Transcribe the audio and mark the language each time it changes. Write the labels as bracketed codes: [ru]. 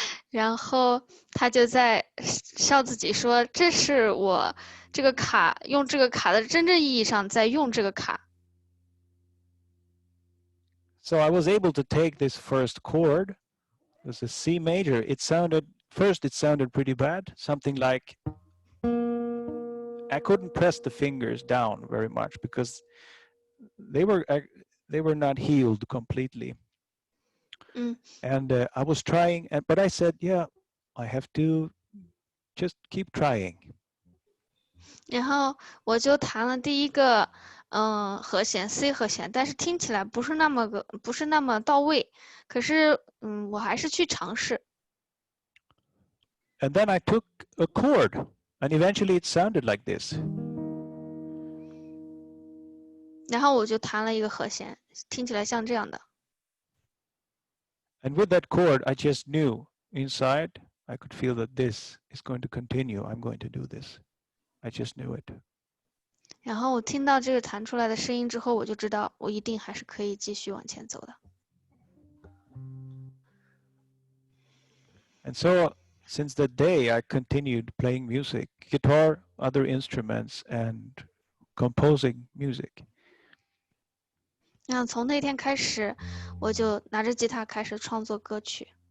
[zh] 然后他就在笑自己说：“这是我这个卡用这个卡的真正意义上在用这个卡。” [en] So I was able to take this first chord. It was a C major. It sounded pretty bad, something like I couldn't press the fingers down very much because they were not healed completely. And I was trying, but I said, yeah, I have to just keep trying. [zh] 然后我就弹了第一个和弦 C 和弦，但是听起来不是那么到位，可是我还是去尝试。 [en] And then I took a chord, and eventually it sounded like this. [zh] 然后我就弹了一个和弦，听起来像这样的。 [en] And with that chord, I just knew inside, I could feel that this is going to continue. I'm going to do this. I just knew it. [zh] 然后我听到这个弹出来的声音之后，我就知道我一定还是可以继续往前走的。 [en] And so since that day, I continued playing music, guitar, other instruments, and composing music. [zh] 那从那天开始，我就拿着吉他开始创作歌曲。